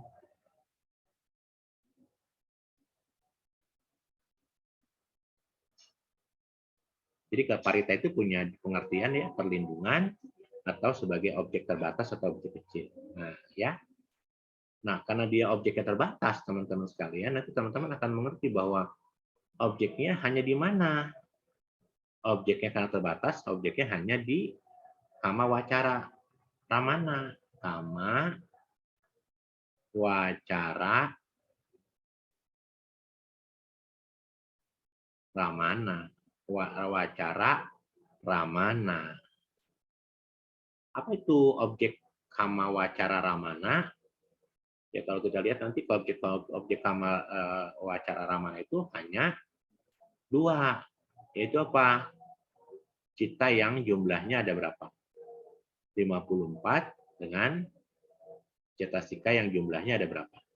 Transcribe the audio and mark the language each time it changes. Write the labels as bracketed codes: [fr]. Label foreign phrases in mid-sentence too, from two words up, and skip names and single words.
[id] Jadi parita itu punya pengertian ya perlindungan atau sebagai objek terbatas atau objek kecil. Nah, ya. Nah, karena dia objeknya terbatas, teman-teman sekalian, nanti teman-teman akan mengerti bahwa objeknya hanya di mana. Objeknya karena terbatas, objeknya hanya di [pi] kama wacara ramana. Kama wacara ramana. Wacara ramana. [id] Apa itu objek [pi] kama wacara ramana? [id] Ya kalau kita lihat nanti objek [pi] kama wacara ramana [id] itu hanya dua, yaitu apa? Cita yang jumlahnya ada berapa? 54 dengan cetasika yang jumlahnya ada berapa?